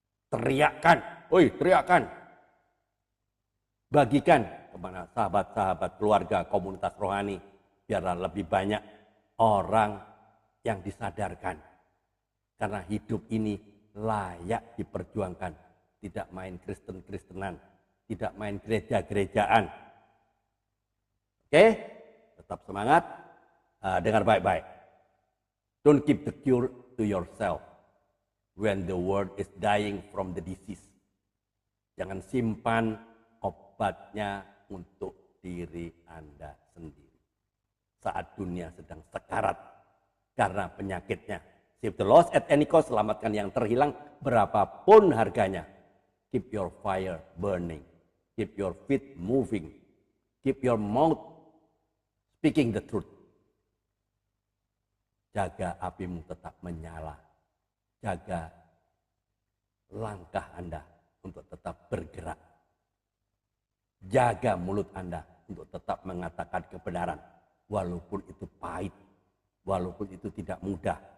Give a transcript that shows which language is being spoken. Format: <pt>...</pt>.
<id>Teriakkan, teriakkan. Bagikan kepada sahabat-sahabat, keluarga, komunitas rohani, biarlah lebih banyak orang yang disadarkan. Karena hidup ini layak diperjuangkan. Tidak main Kristen-Kristenan, tidak main gereja-gerejaan. Oke? Tetap semangat, dengar baik-baik.</id> <en>Don't keep the cure to yourself when the world is dying from the disease.</en> <id>Jangan simpan obatnya untuk diri Anda sendiri. Saat dunia sedang sekarat karena penyakitnya.</id> <en>Save the lost at any cost,</en> <id>selamatkan yang terhilang berapapun harganya.</id> <en>Keep your fire burning. Keep your feet moving. Keep your mouth speaking the truth.</en> <id>Jaga apimu tetap menyala. Jaga langkah Anda untuk tetap bergerak. Jaga mulut Anda untuk tetap mengatakan kebenaran. Walaupun itu pahit. Walaupun itu tidak mudah.</id>